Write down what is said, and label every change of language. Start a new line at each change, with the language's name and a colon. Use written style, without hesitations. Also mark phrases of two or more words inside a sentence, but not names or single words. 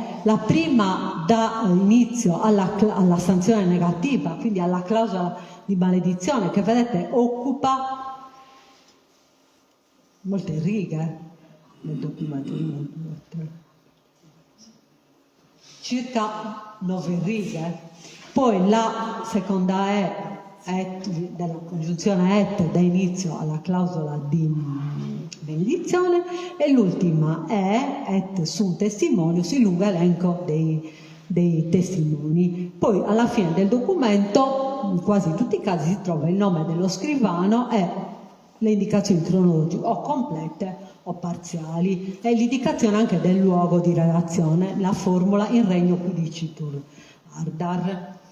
Italian: La prima dà inizio alla sanzione negativa, quindi alla clausola di maledizione, che vedete occupa molte righe nel documento, circa 9 righe. Poi la seconda della congiunzione dà inizio alla clausola di benedizione, e l'ultima
Latin: et sunt testimonius,
Italian: il lungo elenco dei testimoni. Poi alla fine del documento, in quasi tutti i casi, si trova il nome dello scrivano e le indicazioni cronologiche o complete o parziali, e l'indicazione anche del luogo di redazione, la formula
Latin: in regno quidicitur ardar.